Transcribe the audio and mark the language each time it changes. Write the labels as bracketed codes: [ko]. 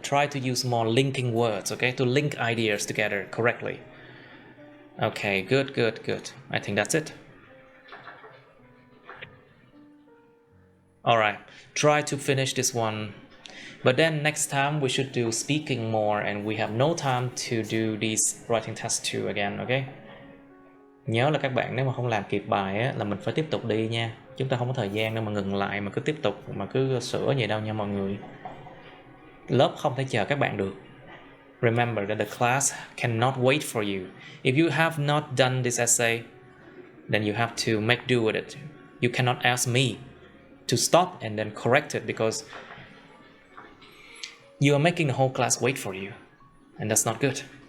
[en] Try to use more linking words, okay? To link ideas together correctly. Okay, good. I think that's it. Alright, try to finish this one. But then next time we should do speaking more and we have no time to do these writing tests too again, okay? [vi] Nhớ là các bạn nếu mà không làm kịp bài á, là mình phải tiếp tục đi nha. Chúng ta không có thời gian đâu mà ngừng lại mà cứ tiếp tục mà cứ sửa vậy đâu nha mọi người. Lớp không thể chờ các bạn được. [en] Remember that the class cannot wait for you. If you have not done this essay, then you have to make do with it. You cannot ask me to stop and then correct it because you are making the whole class wait for you. And that's not good.